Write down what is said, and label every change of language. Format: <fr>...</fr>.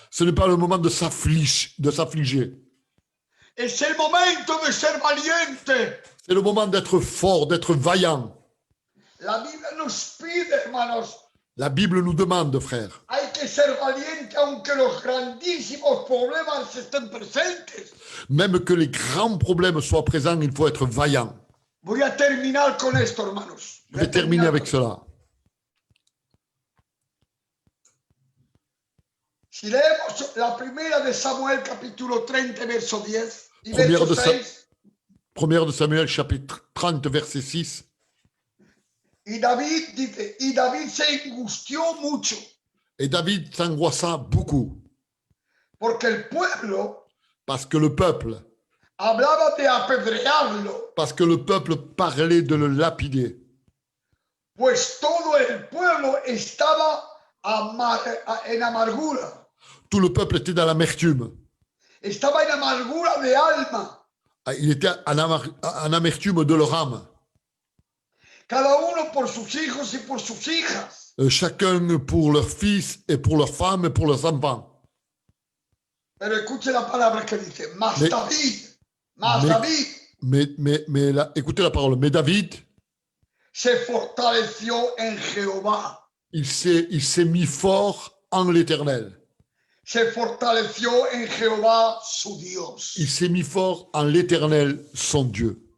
<fr>Ce n'est pas le moment de s'affliger.</fr> <es>Es el momento de ser valiente.</es> <fr>C'est le moment d'être fort, d'être vaillant.</fr> <es>La Biblia nos pide, hermanos,</es> <fr>La Bible nous demande, frères,</fr> <es>hay que ser valiente aunque los grandísimos problemas estén presentes.</es> <fr>même que les grands problèmes soient présents, il faut être vaillant.</fr> <es>Voy a terminar con esto, hermanos.</es> <fr>Je vais terminer avec cela.</fr> <es>Si leemos la primera de Samuel, capítulo 30, verso 10 y verso 6,</es> <fr>Première de Samuel, chapitre 30, verset 6.</fr> <es>y David dice, y David se angustió mucho,</es> <fr>Et David s'angoissa beaucoup,</fr> <es>porque el pueblo</es> <fr>parce que le peuple</fr> <es>hablaba de apedrearlo,</es> <fr>parlait de le lapider.</fr> <es>pues todo el pueblo estaba en amargura,</es> <fr>Tout le peuple était dans l'amertume.</fr> <es>estaba en amargura de alma.</es> <fr>Il était en amertume de leur âme.</fr> <es>Cada uno por sus hijos y por sus hijas.</es> <fr>Chacun pour leurs fils et pour leurs femmes et pour leurs enfants.</fr> <es>Pero escuche la palabra que dice, David,</es> <fr>écoutez la parole. Mais David,</fr> <es>se fortaleció en Jehová.</es> <fr>il s'est mis fort en l'Éternel.</fr> <es>Se fortaleció en Jehová su Dios.</es> <fr>Il s'est mis fort en l'Éternel, son Dieu.</fr>